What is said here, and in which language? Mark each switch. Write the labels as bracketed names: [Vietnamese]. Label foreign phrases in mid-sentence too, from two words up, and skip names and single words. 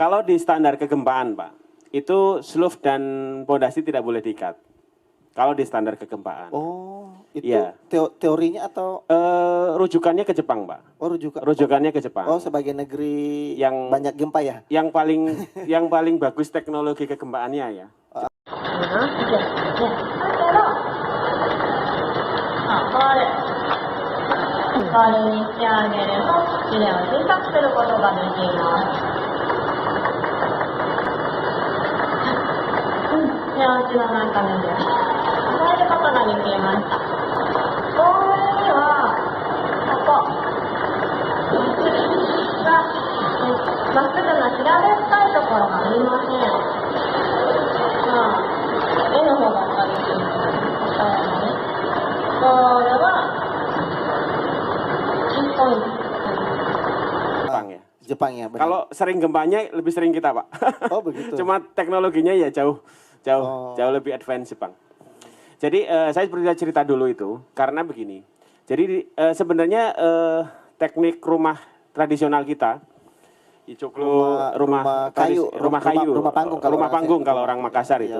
[Indonesian] Kalau di standar kegempaan Pak, itu slope dan pondasi tidak boleh diikat. Kalau di standar kegempaan. Oh, itu Iya. teorinya atau Rujukannya ke Jepang Pak. Rujukannya ke Jepang. Oh, sebagai negeri Yang banyak gempa ya? yang paling bagus teknologi kegempaannya ya. [Japanese] 代わりにしてあげると地面を小さくすることができます。ではうちの中身です。与えることができました。ボールにはここがまっすぐな平べったいところがありません。絵の方が分かりやすいです。ボールは [Indonesian] Jepang ya. Jepang ya. Benar. Kalau sering gempanya lebih sering kita Pak. Oh begitu. Cuma teknologinya ya jauh lebih advance Jepang. Jadi saya seperti cerita dulu itu karena begini. Jadi sebenarnya teknik rumah tradisional kita, rumah panggung kalau orang Makassar itu.